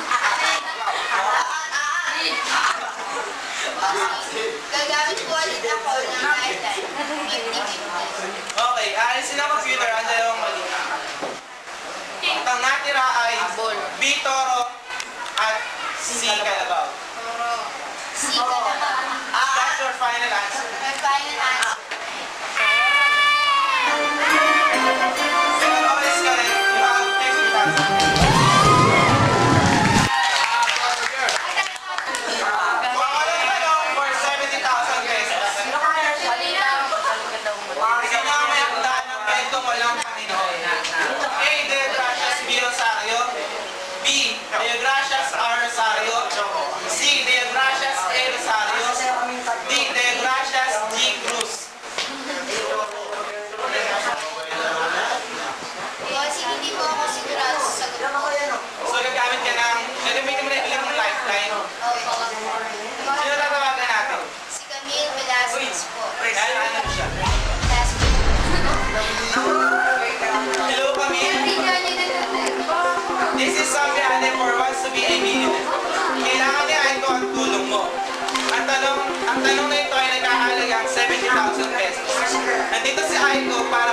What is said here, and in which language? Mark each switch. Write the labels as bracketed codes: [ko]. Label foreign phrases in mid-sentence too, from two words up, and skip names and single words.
[tl] Gagamit ko ulit ako ng lifetime. 50-50. Okay, alisin ang computer, ang dalawang mali. Ang natira ay B. Toro at C. Kalabaw. Si ka naman. [en] That's your final answer. My final answer. Second all is correct. You have 50,000. [tl] Pangalawang tanong for 70,000 pesos. Ikaw na may akdaan ng kwentong walang Panginoon. A. Deogracias B. Rosario, B. Deogracias R. Rosario, C. Deogracias A. Rosario, D. Deogracias G. Cruz. Kasi hindi po ako sigurado sa sagot ko. So gagamit ka ng, gagamitin mo na ilang lifeline. Opo. Sino tatawagan natin? Si Camille Velasquez po. Dahil ano siya? [en] Last week. Hello, Camille. This is Sabiane for wants to be a millionaire. [tl] Kailangan niya ito ang tulong mo. Ang tanong na ito ay nagkahalagang 70,000 pesos. Nandito si Aiko